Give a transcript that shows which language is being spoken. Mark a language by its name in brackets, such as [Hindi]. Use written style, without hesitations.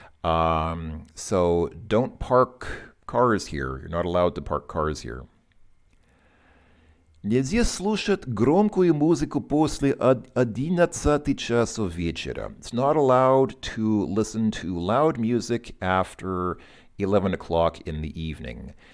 [English] So don't park cars here. You're not allowed to park cars here. [Russian] Нельзя слушать громкую музыку после 11 часов вечера. [English] It's not allowed to listen to loud music after 11 o'clock in the evening.